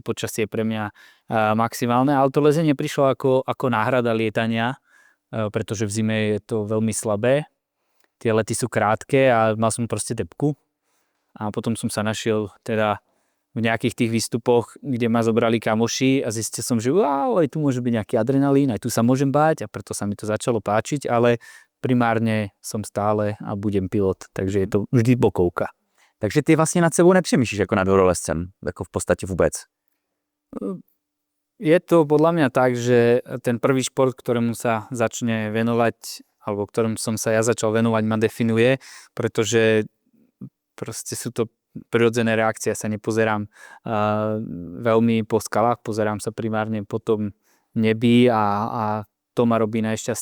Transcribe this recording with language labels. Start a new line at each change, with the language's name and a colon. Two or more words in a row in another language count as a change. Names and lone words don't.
Slovak: počasie je pre mňa maximálne, ale to lezenie prišlo ako náhrada lietania, pretože v zime je to veľmi slabé, tie lety sú krátke a mal som proste depku a potom som sa našiel teda v nejakých tých výstupoch, kde ma zobrali kamoši a zistil som, že aj tu môže byť nejaký adrenalín, aj tu sa môžem báť a preto sa mi to začalo páčiť, ale primárne som stále a budem pilot, takže je to vždy bokovka.
Czech: Takže ty vlastně nad sebou nepřemýšlíš jako nad horolezcem, jako v podstatě vůbec?
Slovak: Je to podľa mňa tak, že ten prvý šport, ktorému sa začne venovať alebo ktorom som sa ja začal venovať, ma definuje, pretože proste sú to prirodzené reakcie. Ja sa nepozerám veľmi po skalách, pozerám sa primárne po tom nebi a to ma robí najšťastnejším.